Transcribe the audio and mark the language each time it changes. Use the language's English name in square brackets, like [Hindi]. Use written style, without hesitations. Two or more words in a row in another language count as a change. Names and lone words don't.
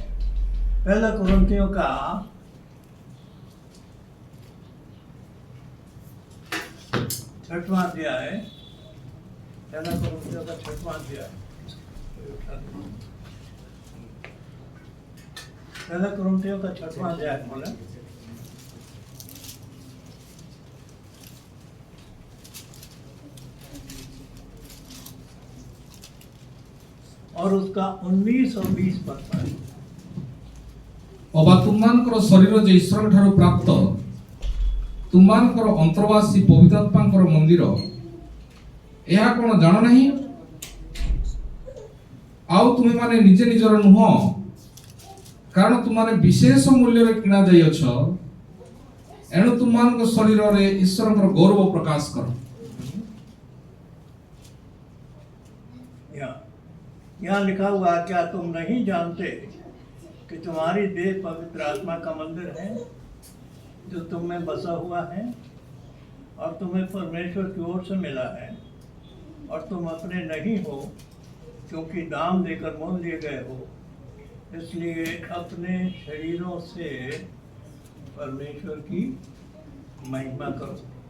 [Hindi] 1 कुरिन्थियों का 6वां अध्याय, 1 कुरिन्थियों का 6वां अध्याय, 1 कुरिन्थियों का 6वां अध्याय बोले। और उसका 19 और 20 पद पर, [Odia] ଅବା ତୁମମାନଙ୍କର ଶରୀର ଯେ ଈଶ୍ୱରଙ୍କ ଠାରୁ ପ୍ରାପ୍ତ, ତୁମମାନଙ୍କର ଅନ୍ତର୍ବାସୀ ପବିତ୍ରାତ୍ମାଙ୍କର ମନ୍ଦିର, ଏହା କ'ଣ ଜାଣ ନାହିଁ? ଆଉ ତୁମେମାନେ ନିଜେ ନିଜର ନୁହଁ, କାରଣ ତୁମମାନେ ବିଶେଷ ମୂଲ୍ୟରେ କିଣା ଯାଇଅଛ। ଏଣୁ ତୁମମାନଙ୍କ ଶରୀରରେ ଈଶ୍ୱରଙ୍କର ଗୌରବ ପ୍ରକାଶ କର। [Hindi] यहाँ लिखा हुआ, क्या तुम नहीं जानते कि तुम्हारी देह पवित्र आत्मा का मंदिर है जो तुम में बसा हुआ है और तुम्हें परमेश्वर की ओर से मिला है और तुम अपने नहीं हो क्योंकि दाम देकर मोल लिए गए हो, इसलिए अपने शरीरों से परमेश्वर की महिमा करो।